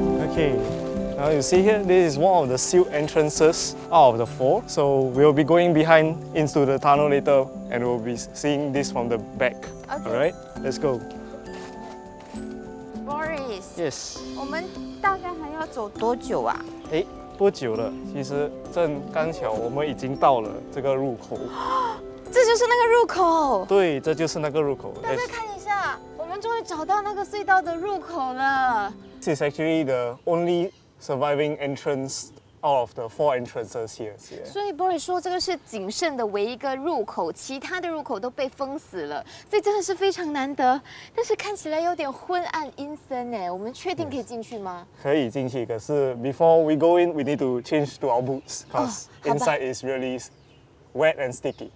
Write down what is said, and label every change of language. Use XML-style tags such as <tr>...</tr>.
<en>Okay, now you see here, this is one of the sealed entrances out of the four. So we'll be going behind into the tunnel later and we'll be seeing this from the back. Okay. All right, let's go. Boris. Yes.</en> <zh>我们大概还要走多久啊？不久了，其实正刚巧我们已经到了这个入口。这就是那个入口。对，这就是那个入口。大家看一下，我们终于找到那个隧道的入口了。</zh> <en>This is actually the only surviving entrance out of the 4 entrances here. Yeah.</en> <zh>所以 Boris 说这个是仅剩的唯一一个入口，其他的入口都被封死了，所以真的是非常难得。但是看起来有点昏暗阴森哎，我们确定可以进去吗？可以进去，可是</zh> <en>before we go in, we need to change to our boots because</en> <zh>好吧。</zh> <en>inside is really wet and sticky.</en>